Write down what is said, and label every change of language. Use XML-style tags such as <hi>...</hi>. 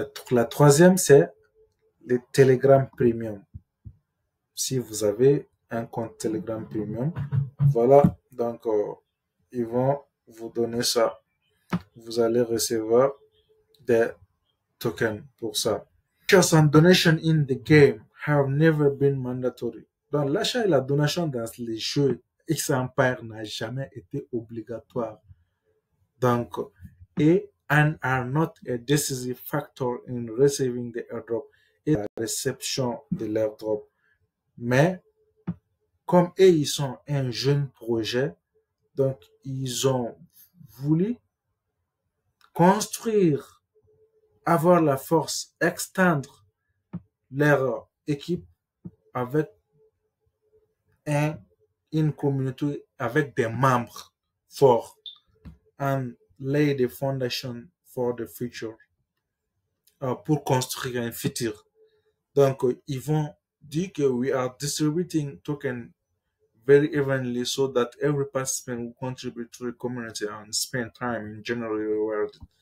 <fr>La troisième, c'est les Telegram Premium. Si vous avez un compte Telegram Premium, voilà, donc ils vont vous donner ça. Vous allez recevoir des tokens pour ça.</fr> <en>Purchase and donation in the game have never been mandatory.</en> <fr>Donc l'achat et la donation dans les jeux X Empire n'a jamais été obligatoire.</fr> <en>Donc, and are not a decisive factor in receiving the airdrop</en> <fr>et la réception de l'airdrop. Mais, comme eux, ils sont un jeune projet, donc ils ont voulu construire, avoir la force, extendre leur équipe avec une communauté, avec des membres forts,</fr> <en>and lay the foundation for the future,</en> <fr>pour construire un futur. Donc, ils vont dire que</fr> <en>we are distributing token very evenly so that every participant will contribute to the community and spend time in generally rewarded.</en>